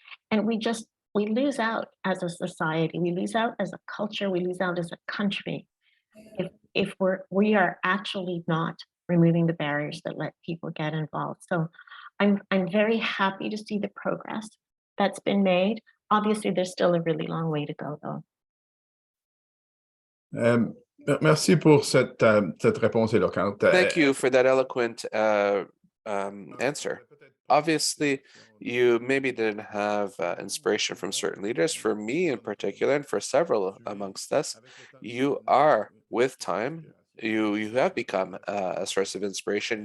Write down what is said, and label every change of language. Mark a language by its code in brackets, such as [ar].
[en] And we lose out as a society, we lose out as a culture, we lose out as a country if we are actually not removing the barriers that let people get involved. So I'm very happy to see the progress that's been made. Obviously, there's still a really long way to go, though. [fr] Merci pour cette réponse éloquente. [en] Thank you for that eloquent answer. Obviously, you maybe didn't have inspiration from certain leaders. For me in particular, and for several amongst us, you are, with time, you have become a source of inspiration.